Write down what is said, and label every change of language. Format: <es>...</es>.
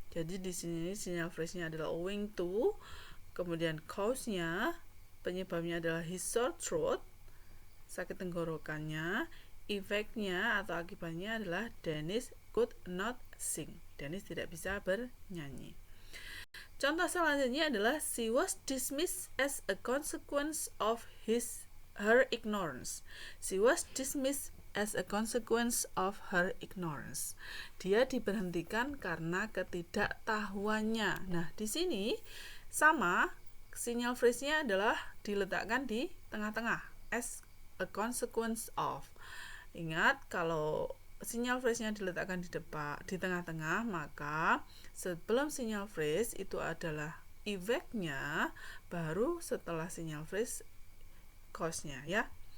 <id>Jadi di sini sinyal phrase-nya adalah owing to, kemudian cause-nya, penyebabnya adalah</id> <en>his sore throat,</en> <id>sakit tenggorokannya, efeknya atau akibatnya adalah</id> <en>Dennis could not sing.</en> <id>Dennis tidak bisa bernyanyi. Contoh selanjutnya adalah</id> <en>she was dismissed as a consequence of her ignorance. She was dismissed as a consequence of her ignorance.</en> <id>Dia diberhentikan karena ketidaktahuannya. Nah, di sini sama, sinyal phrase-nya adalah diletakkan di tengah-tengah,</id> <en>as a consequence of.</en> <id>Ingat, kalau sinyal phrase-nya diletakkan di tengah-tengah, maka sebelum sinyal phrase itu adalah efeknya, baru setelah sinyal phrase cause-nya, ya.</id>